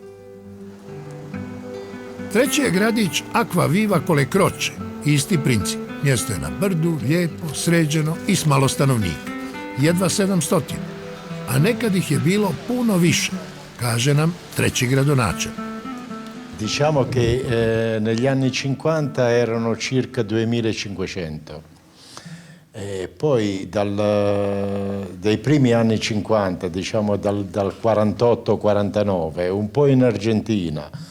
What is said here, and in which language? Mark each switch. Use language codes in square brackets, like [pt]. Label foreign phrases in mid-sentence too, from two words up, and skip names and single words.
[hr] Treći je gradić Acqua Viva Collecroce, isti princip. Mjesto je na brdu, lijepo, sređeno i s malo stanovnika. Jedva 700, a nekad ih je bilo puno više, kaže nam treći gradonačelnik. [it] Diciamo che negli anni 50 erano circa 2500. Poi dai primi anni 50, diciamo dal 48-49, un po' in Argentina.